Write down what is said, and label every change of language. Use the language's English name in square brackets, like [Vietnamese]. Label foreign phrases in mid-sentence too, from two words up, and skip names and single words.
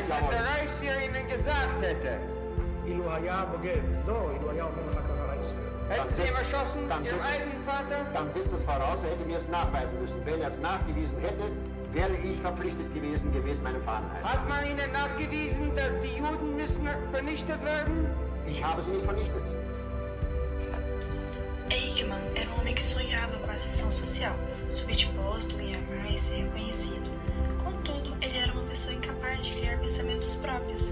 [German] Nein, wenn der Reichsführer Ihnen gesagt hätte. Hätten Sie ihn erschossen, Ihren eigenen Vater? Dann setzt es voraus, er hätte mir es nachweisen müssen. Wenn er es nachgewiesen hätte, wäre ich verpflichtet gewesen, meinem Fahneneid. Hat man Ihnen nachgewiesen, dass die Juden müssen vernichtet werden? Ich habe sie nicht vernichtet. [Portuguese] Eichmann era um homem que sonhava com a ascensão social, subir de posto, ganhar mais, ser reconhecido. Contudo, ele era uma pessoa incapaz de criar pensamentos próprios.